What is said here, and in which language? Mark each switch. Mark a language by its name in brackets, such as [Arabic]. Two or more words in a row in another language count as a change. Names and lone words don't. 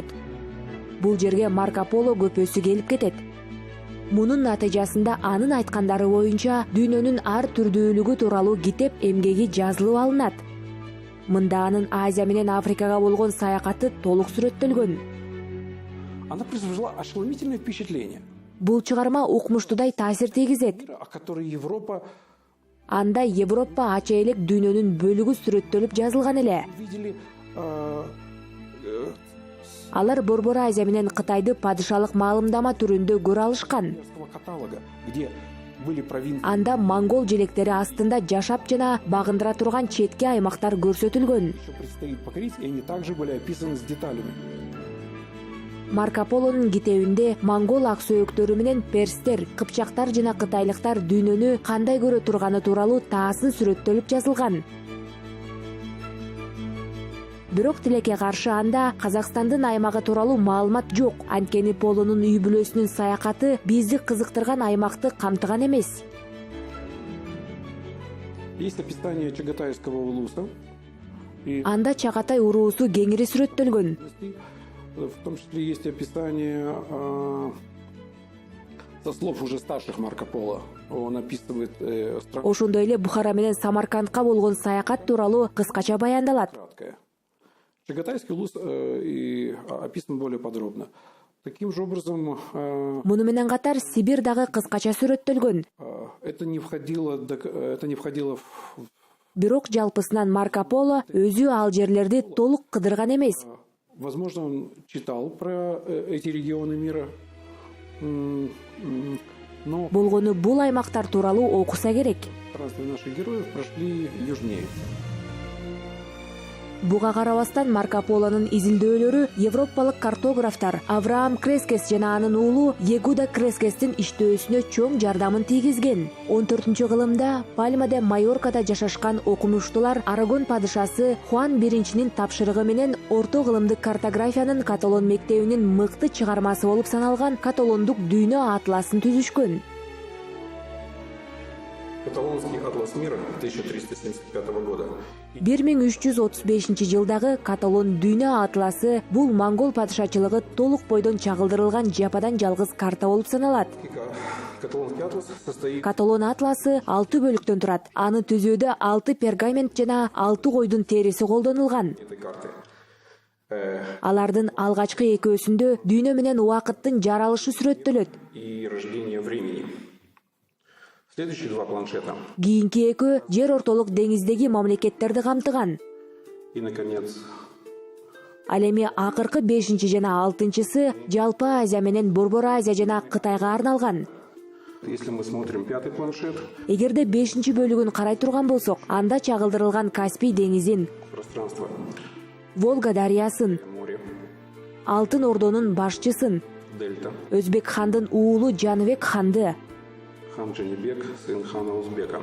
[Kyrgyz] Бул жерге Марко Поло көпөсү келип кетет. Мунун натыйжасында анын айткандары боюнча дүйнөнүн ар түрдүүлүгү тууралуу китеп эмгеги жазылып алынат. Мында анын Азия менен Африкага болгон саякаты толук сүрөттөлгөн. [Russian] Она произвела ошеломительное впечатление, [Kyrgyz] Бул чыгарма укмуштуудай таасир тийгизет. [Russian] о которой Европа [Kyrgyz] Анда Европа ача элек дүйнөнүн бөлүгү сүрөттөлүп жазылган эле. [Russian] видели [Kyrgyz] Алар Борбор Азия менен Кытайды падышалык маалымдама түрүндө көрө алышкан. [Russian] каталога, где были провинции. [Kyrgyz] Анда монгол желектери астында жашап жана багындыра турган четки аймактар көрсөтүлгөн. [Russian] Еще предстоит покорить, и они также были описаны с деталями. [Kyrgyz] Марко Полонун китебинде монгол ак сөөктөрү менен перстер, кыпчактар жана кытайлыктар дүйнөнү кандай көрө турганы тууралуу таасын сүрөттөлүп жазылган. Бирок тилекке каршы анда Казакстандын аймагы тууралуу маалымат жок. Анткени Полонун үй бүлөсүнүн саякаты бизди кызыктырган аймакты камтыган эмес. [Russian] Есть описание Чагатайского улуса. И [Kyrgyz] Анда Чагатай уруусу кеңири сүрөттөлгөн. [Russian] в том числе есть описание со слов уже старших Марко Поло. Он описывает [Kyrgyz] Ошондой эле Бухара менен Самаркандка болгон саякат тууралуу кыскача баяндалат. [Russian] краткое. Чагатайский улус описан более подробно. Таким же образом, [Kyrgyz] Муну менен катар Сибир дагы кыскача сүрөттөлгөн. [Russian] это не входило в [Kyrgyz] Бирок жалпысынан Марко Поло өзү ал жерлерди толук кыдырган эмес. [Russian] Возможно, он читал про эти регионы мира, но [Kyrgyz] Болгону бул аймактар тууралуу окуса керек. [Russian] странствия наших героев прошли южнее. [Kyrgyz] Буга карабастан Марко Полонун изилдөөлөрү европалык картографтар Авраам Крескес жана анын уулу Егуда Крескестин иштөөсүнө чоң жардамын тийгизген. 14-кылымда Пальма де Майоркада жашашкан окумуштуулар Арагон падышасы Хуан биринчинин тапшырыгы менен орто кылымдык картографиянын Каталон мектебинин мыкты чыгармасы болуп саналган Каталондук дүйнө атласын түзүшкөн. [Russian] Каталонский атлас мира 1375 года. [Kyrgyz] 1335-жылдагы Каталон дүйнө атласы бул монгол падышачылыгы толук бойдон чагылдырылган жападан жалгыз карта болуп саналат. [Russian] Каталонский атлас состоит [Kyrgyz] Каталон атласы 6 бөлүктөн турат. Аны түзүүдө 6 пергамент жана 6 койдун териси колдонулган. [Russian] этой карты. [Kyrgyz] Алардын алгачкы экөөсүндө дүйнө менен убакыттын жаралышы сүрөттөлөт. [Russian] И рождение времени. Следующие два планшета. [Kyrgyz] Кийинки экөө жер ортолук деңиздеги мамлекеттерди камтыган. [Russian] И, наконец, [Kyrgyz] Ал эми акыркы 5 жана 6-сы Жалпы Азия менен Борбор Азия жана Кытайга арналган. [Russian] если мы смотрим пятый планшет, [Kyrgyz] Эгерде 5 бөлүгүн карай турган болсок, анда чагылдырылган Каспий деңизин, [Russian] пространство [Kyrgyz] Волга дарыясын, [Russian] море, [Kyrgyz] Алтын Ордонун башчысын, [Russian] дельта, [Kyrgyz] Өзбек хандын уулу Жаныбек ханды, [Russian] хан Джанибек, сын хана Узбека.